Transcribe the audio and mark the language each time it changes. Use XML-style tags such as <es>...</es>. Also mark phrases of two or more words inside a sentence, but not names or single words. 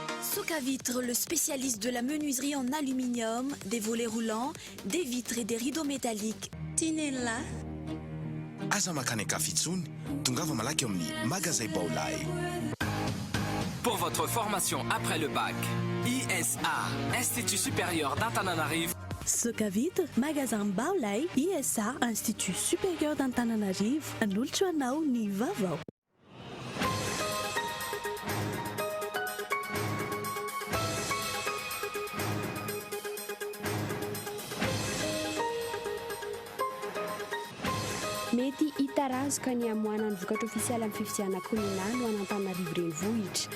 <fr>Socavitre, le spécialiste de la menuiserie en aluminium, des volets roulants, des vitres et des rideaux métalliques. Tinella.</fr> <mg>Aza makany Kafitsony, tongava malaky amin'ny magasin Baolay.</mg> <fr>Pour votre formation après le bac, ISA, Institut supérieur d'Antananarivo.</fr> <mg>Socavitre, magasin Baolay, ISA, Institut supérieur d'Antananarivo, anolotra anao ny vaovao. Mety hitarazoka ny amoana ny vokatra ofisialy amin'ny fifidianana kominala ho an'Antananarivo renivohitra.</mg>